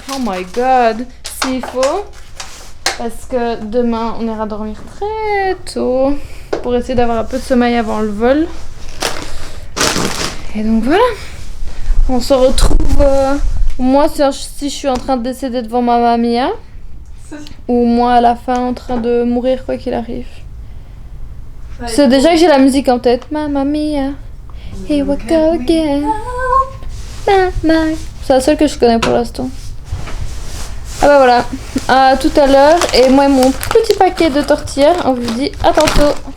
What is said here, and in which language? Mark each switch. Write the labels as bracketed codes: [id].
[en] Oh my god, [fr] s'il faut. Parce que demain on ira dormir très tôt pour essayer d'avoir un peu de sommeil avant le vol. Et donc voilà, on se retrouve, moi si je suis en train de décéder devant ma mamie, hein, ou moi à la fin en train de mourir quoi qu'il arrive. C'est déjà que j'ai la musique en tête. [en] Mamma mia, here we go again. Mama. [fr] C'est la seule que je connais pour l'instant. Ah bah voilà, à tout à l'heure. Et moi et mon petit paquet de tortillas, on vous dit à tantôt.